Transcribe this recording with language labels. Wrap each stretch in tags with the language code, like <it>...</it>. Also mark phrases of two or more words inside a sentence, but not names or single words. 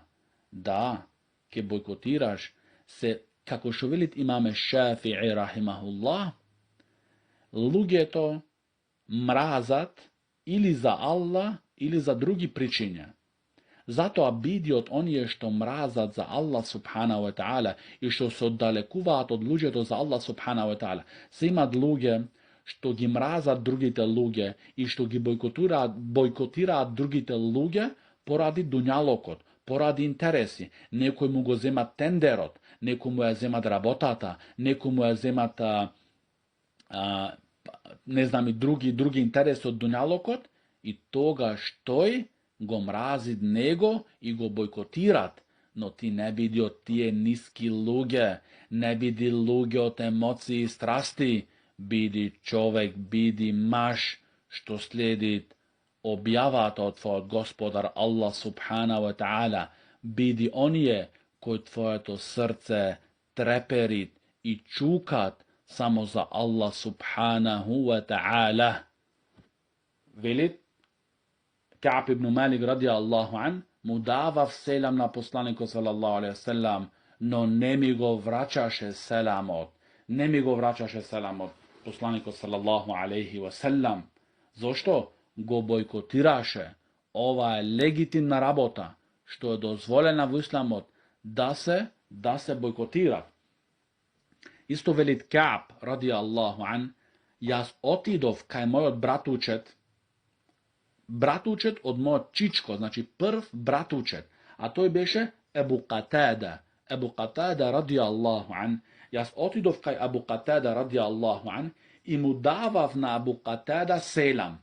<mk>Да, ќе бойкотираш се, како што велит имаме Шафи'i рахимахуллах, луѓето мразат или за Аллах, или за други причини. Затоа биди од оние што мразат за Аллах</mk> <ar>سبحانه وتعالى</ar> <mk>и што се оддалекуваат од луѓето за Аллах</mk> <ar>سبحانه وتعالى.</ar> <mk>Се имат луѓе што ги мразат другите луѓе и што ги бойкотираат другите луѓе поради дуњалокот, поради интереси. Некој му го земат тендерот, некој му ја земат работата, некој му ја земат не знам и други интереси од дуњалокот, и тогаш тој го мразит него и го бойкотират. Но ти не биди од тие ниски луѓе, не биди луѓе од емоции и страсти, биди човек, биди маж што следи објавата од твојот Господар Аллах</mk> <ar>سبحانه وتعالى,</ar> <mk>биди оние кој твоето срце треперит и чукат само за Аллах</mk> <ar>سبحانه وتعالى.</ar> <mk>Велит Кааб ибн Малик</mk> <ar>رضي الله عنه,</ar> <mk>му давав селам на посланикот</mk> <ar>صلى الله عليه وسلم,</ar> <mk>но не ми го врачаше селамот.</mk> <ar>Посланикот صلى الله عليه وسلم.</ar> <mk>Зошто? Го бойкотираше. Ова е легитимна работа, што е дозволена во исламот, да се бойкотира. Исто велит Кааб</mk> <ar>رضي الله عنه,</ar> <mk>јас отидов кај мојот братучет од мојот чичко, значи прв братучет, а тој беше Ебу Катада</mk> <ar>رضي الله عنه.</ar> <mk>Јас отидов кај Абу Катада</mk> <ar>رضي الله عنه</ar> <mk>и му давав на Абу Катада селам.</mk>